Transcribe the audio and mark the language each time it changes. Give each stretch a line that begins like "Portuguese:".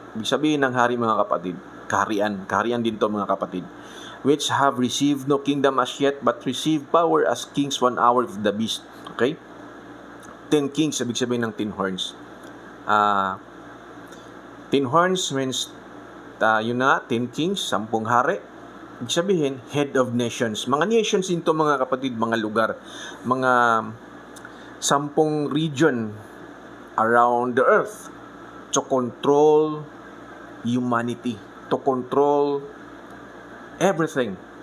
Filipino: Ibig sabihin ng hari, mga kapatid,
English: kaharian din to, mga kapatid, which have received no kingdom as yet, but receive power as kings 1 hour of the beast. Okay? 10 kings,
Filipino: ibig sabihin ng
English: 10 horns. 10 horns means
Filipino: yun na,
English: 10 kings, 10 hari.
Filipino: Ibig sabihin, head of nations. Mga nations din to, mga kapatid, mga lugar.
English: Mga 10 region around the earth to control humanity, to control everything.